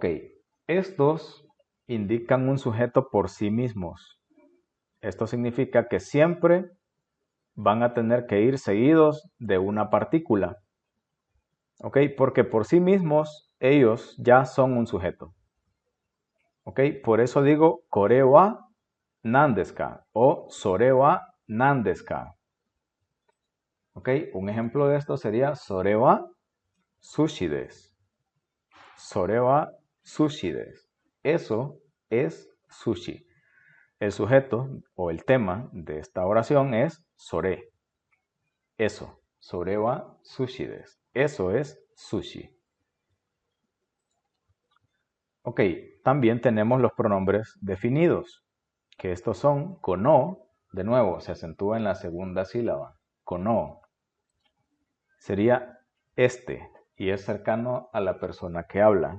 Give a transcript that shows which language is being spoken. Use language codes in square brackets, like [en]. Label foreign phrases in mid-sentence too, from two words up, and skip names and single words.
[es] Estos indican un sujeto por sí mismos. Esto significa que siempre van a tener que ir seguidos de una partícula. ¿Ok? Porque por sí mismos ellos ya son un sujeto. ¿Ok? Por eso digo [ja] これは何ですか [es] o [ja] それは何ですか. [es] ¿Ok? Un ejemplo de esto sería [ja] それは寿司です. それは寿司です. [es] Eso es sushi. El sujeto o el tema de esta oración es sore. Eso. [ja] それは寿司です. [es] Eso es sushi. Ok, también tenemos los pronombres definidos, que estos son kono, de nuevo, se acentúa en la segunda sílaba. Kono sería este y es cercano a la persona que habla.